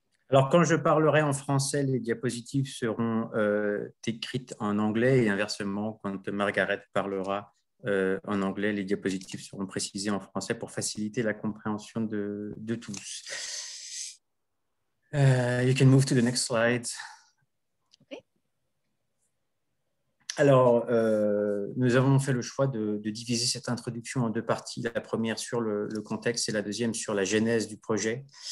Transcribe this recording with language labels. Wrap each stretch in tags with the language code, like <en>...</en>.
<fr>Alors, quand je parlerai en français, les diapositives seront écrites en anglais et inversement, quand Margaret parlera en anglais, les diapositives seront précisées en français pour faciliter la compréhension de tous.</fr> <en>You can move to the next slide. Okay.</en> <fr>Alors, nous avons fait le choix de diviser cette introduction en deux parties. La première sur le contexte et la deuxième sur la genèse du projet.</fr>